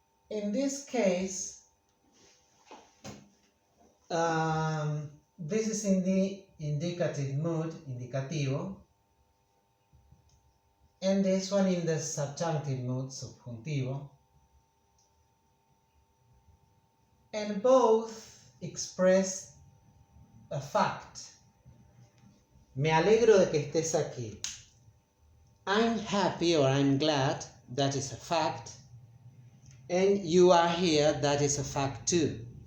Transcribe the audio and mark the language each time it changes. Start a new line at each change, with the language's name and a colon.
English: In this case, this is in the indicative mood, indicativo, and this one in the subjunctive mood, subjuntivo, and both express a fact.
Spanish: Me alegro de que estés aquí.
English: I'm happy or I'm glad, that is a fact, and you are here, that is a fact too.